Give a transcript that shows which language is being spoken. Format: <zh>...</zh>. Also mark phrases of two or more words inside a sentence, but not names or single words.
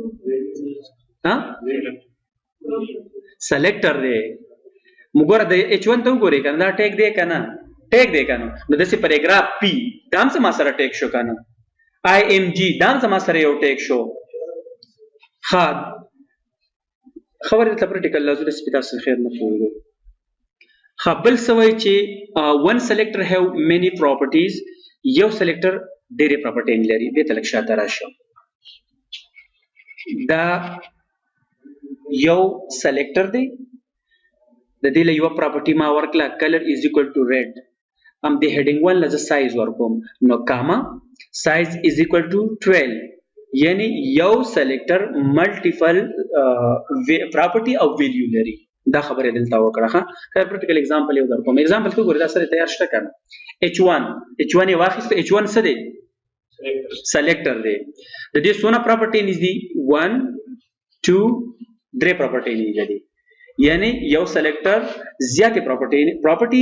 <ps>سلیکټر دی وګوره د H1 ته وګورئ کنه دا ټیګ دی کنه ټیګ دی کنه نو داسې پیراګراف پی دا هم زما سره ټیګ شو کنه IMG دا هم زما سره یو ټیګ شو ښه خبرې دلته پریکټیکل لازم دی سپي تاسو خیر نه پوهېږئ ښه بل څه وایي چې</ps> <en>one selector have many properties</en> <ps>یو سلیکټر ډېرې پراپرټۍ لري دې ته لږ شاته راشم دا یو سلیکټر دی د دې له یوه پراپرټي ما ورکړه</ps> <en>color is equal to red</en> <ps>هم د هیډینګ ون له زه سایز ورکوم نو</ps> <en>comma size is equal to 12</en> <ps>یعنی یو سلیکټر</ps> <en>multiple property</en> <ps>او ویلیو لري دا خبره دلته وکړه ښه</ps> <en>practical example</en> <ps>یو درکوم اگزامپل څه ګورئ دا سره تیار شته کنه H1 یې واخیسته H1 څه دی سلیکټر دی د دې څونه پراپرټي نږدې 1 2 3 پراپرټي نږدې یعنی یو سلیکټر زیاتې پراپرټیز</ps>